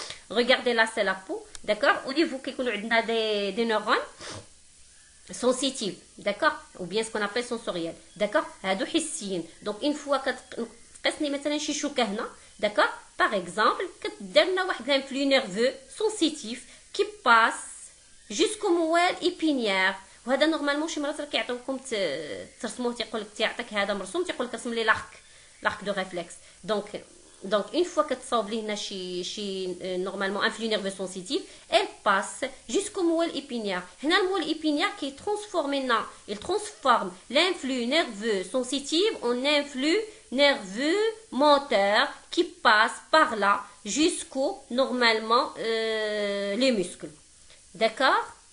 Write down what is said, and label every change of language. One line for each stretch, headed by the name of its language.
French: Regardez, là, c'est la peau, d'accord. Au niveau qui connaît des neurones sensitifs, d'accord, ou bien ce qu'on appelle sensoriels, d'accord. Donc une fois que
Arabic: تقسني مثلا شي شوكه هنا,
French: d'accord, par exemple,
Arabic: كدير لنا واحد
French: l'influx nerveux sensitif qui passe jusqu'au موال épinière.
Arabic: وهذا نورمالمون شي مرات راه كيعطيوكم ترسموه, تيقول لك تيعطيك هذا مرسوم, تيقول لك رسم لي
French: l'arc de réflexe. Donc une fois que
Arabic: تصاوب لي هنا شي
French: normalement influx nerveux sensitif, elle passe jusqu'au موال épinière.
Arabic: هنا الموال
French: épinière qui il transforme l'influx nerveux sensitif en influx nerveux moteur qui passe par là jusqu'au normalement les muscles. D'accord?